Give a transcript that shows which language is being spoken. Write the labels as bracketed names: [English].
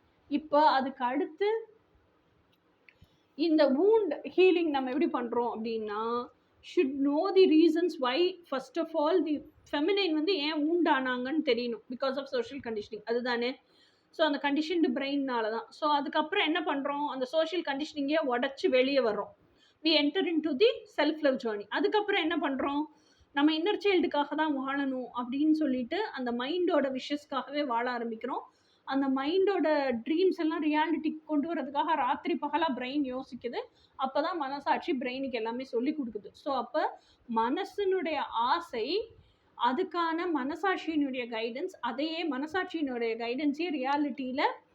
[Tamil] இப்போ அதுக்கு அடுத்து இந்த வூண்ட் ஹீலிங் நம்ம எப்படி பண்ணுறோம் அப்படின்னா, [English] Should know the reasons why. First of all [Tamil] the feminine வந்து ஏன் வூண்ட் ஆனாங்கன்னு தெரியணும், [English] because of social conditioning, [Tamil] அதுதானே? ஸோ அந்த கண்டிஷன்டு பிரெயின்னால தான். ஸோ அதுக்கப்புறம் என்ன பண்ணுறோம், அந்த சோஷியல் கண்டிஷனிங்கே உடச்சி வெளியே வர்றோம். [English] we enter into the self love journey. [Tamil] அதுக்கப்புறம் என்ன பண்ணுறோம், நம்ம இன்னர் சைல்டுக்காக தான் வாழணும் அப்படின்னு சொல்லிட்டு அந்த மைண்டோட விஷஸ்க்காகவே வாழ ஆரம்பிக்கிறோம். அந்த மைண்டோட ட்ரீம்ஸ் எல்லாம் ரியாலிட்டிக்கு கொண்டு வரதுக்காக ராத்திரி பகலாக பிரெயின் யோசிக்குது. அப்போ தான் மனசாட்சி பிரெயினுக்கு எல்லாமே சொல்லி கொடுக்குது. ஸோ அப்போ மனசினுடைய ஆசை, அதுக்கான மனசாட்சியினுடைய கைடன்ஸ், அதையே மனசாட்சியினுடைய கைடன்ஸே ரியாலிட்டியில்